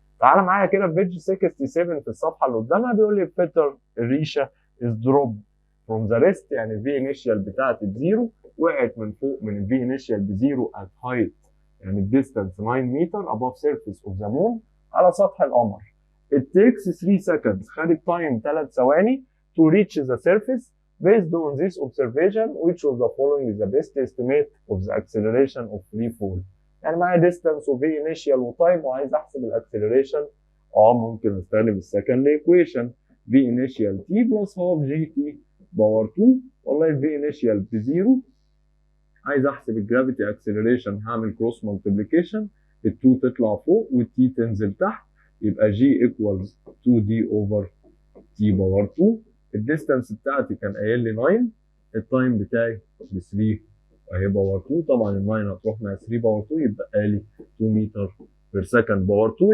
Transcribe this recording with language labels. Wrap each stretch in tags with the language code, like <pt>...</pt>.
<ar>تعالى معايا كده في بيج 67 في الصفحه اللي قدامها، بيقول لي بيتر الريشه از دروب فروم ذا ريست، يعني الفي انيشال بتاعتي بزيرو، وقعت من فوق من الفي انيشال بزيرو ات هايت يعني الديستانس 9 متر</ar> <en>above surface of the moon</en> <ar>على سطح القمر.</ar> <en>It takes 3 seconds،</en> <ar>خدت تايم 3 ثواني</ar> <en>to reach the surface. Based on this observation, which of the following is the best estimate of the acceleration of free fall؟</en> <ar>يعني معايا distance و v initial وتايم وعايز احسب الاكسلريشن. ممكن استخدم السكند ايكويشن v initial t plus half gt باور 2. والله ال v initial بزيرو، عايز احسب الجرافيتي اكسلريشن هعمل كروس مالتيبليكيشن، ال2 تطلع فوق والتي تنزل تحت، يبقى جي ايكوالز 2 دي اوفر تي باور 2. الديستانس بتاعتي كان قايل لي 9، التايم بتاعي ب 3 اهي باور 2، طبعا ال 9 هتروح مع 3 باور 2 يبقى لي 2 متر بير سكند باور 2.</ar>